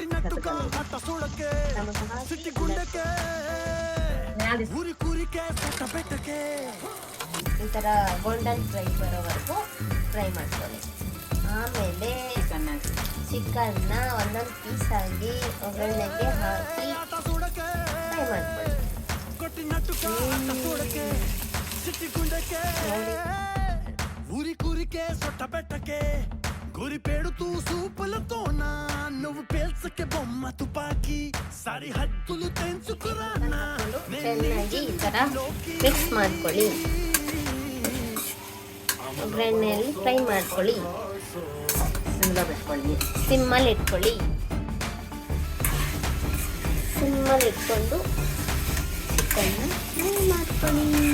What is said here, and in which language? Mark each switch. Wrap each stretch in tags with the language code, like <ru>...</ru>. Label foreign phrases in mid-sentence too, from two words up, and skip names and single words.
<kn>ಈ ತರ</kn> <en>golden fry</en> <kn>ಬರೋವರೆಗೂ ಫ್ರೈ ಮಾಡ್ಕೊಳ್ಳಿ. ಆಮೇಲೆ ಚಿಕನ್ನ ಒಂದೊಂದು ಪೀಸ್ ಆಗಿ ಒಗ್ಗರಣೆಗೆ ಹಾಕಿ ಫ್ರೈ ಮಾಡ್ಕೊಳ್ಳಿ.</kn> <te>గురి పెడుతూ సూపులతోనా నువ్వు పేల్చకే బొమ్మ తుపాకి సరిహద్దులు తెంచుకురానా</te> <kn>ಚೆನ್ನಾಗಿ ಈ ತರ ಮಿಕ್ಸ್ ಮಾಡ್ಕೊಳ್ಳಿ. ಒಗ್ಗರಣೆಯಲ್ಲಿ ಫ್ರೈ ಮಾಡ್ಕೊಳ್ಳಿ. ಸಿಮ್ಮಲ್ಲಿ ಇಟ್ಕೊಳ್ಳಿ. ಸಿಮ್ಮಲ್ಲಿ ಇಟ್ಕೊಂಡು ಚಿಕನ್ನ ಫ್ರೈ ಮಾಡ್ಕೊಳ್ಳಿ.</kn>